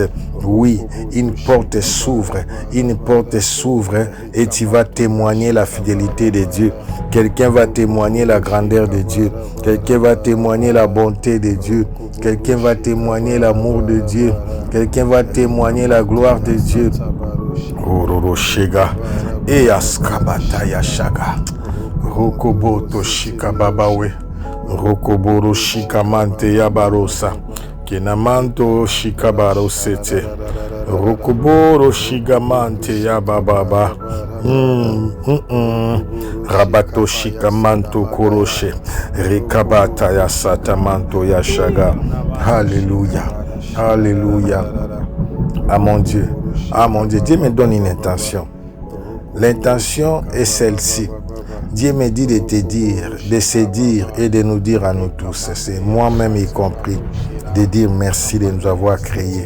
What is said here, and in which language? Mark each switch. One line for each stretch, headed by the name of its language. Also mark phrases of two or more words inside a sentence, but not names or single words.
French: Oui, une porte s'ouvre et tu vas témoigner la fidélité de Dieu. Quelqu'un va témoigner la grandeur de Dieu. Quelqu'un va témoigner la bonté de Dieu. Quelqu'un va témoigner l'amour de Dieu. Quelqu'un va témoigner la gloire de Dieu. Ororo Shega et Askabata Yashaga. Rokoboto Shikababawe. Rokoboro Shikamante Yabarosa. Kenamanto Shikabarosete. Rokoboro Shigamante Yabababa. Rabato Shikamanto Koroshe. Rekabata Yasatamanto Yashaga. Alléluia. Alléluia. Ah mon Dieu. Dieu me donne une intention. L'intention est celle-ci. Dieu me dit de te dire, de se dire et de nous dire à nous tous, c'est moi-même y compris, de dire merci de nous avoir créés.